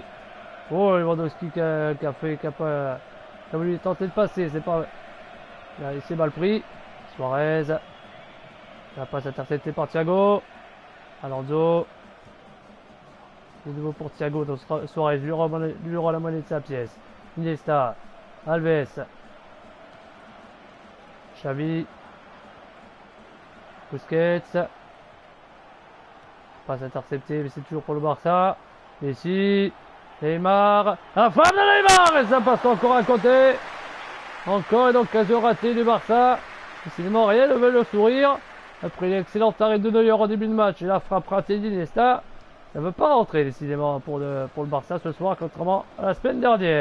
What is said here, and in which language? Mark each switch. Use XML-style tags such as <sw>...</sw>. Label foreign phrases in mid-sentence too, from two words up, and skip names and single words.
<fr>Oh, Lewandowski qui a voulu tenter de passer. C'est pas. Là, il s'est mal pris. Suarez. La passe interceptée par Thiago. Alonso. De nouveau pour Thiago. Donc Suarez lui rend la monnaie de sa pièce. Iniesta. Alves. Xavi. Busquets. Passe interceptée, mais c'est toujours pour le Barça. Messi. Neymar. La frappe de Neymar. Et ça passe encore à côté. Encore une occasion ratée du Barça. Décidément, rien ne veut le sourire. Après l'excellent arrêt de Neuer au début de match et la frappe ratée d'Iniesta, ça ne veut pas rentrer décidément pour le Barça ce soir, contrairement à la semaine dernière.</fr>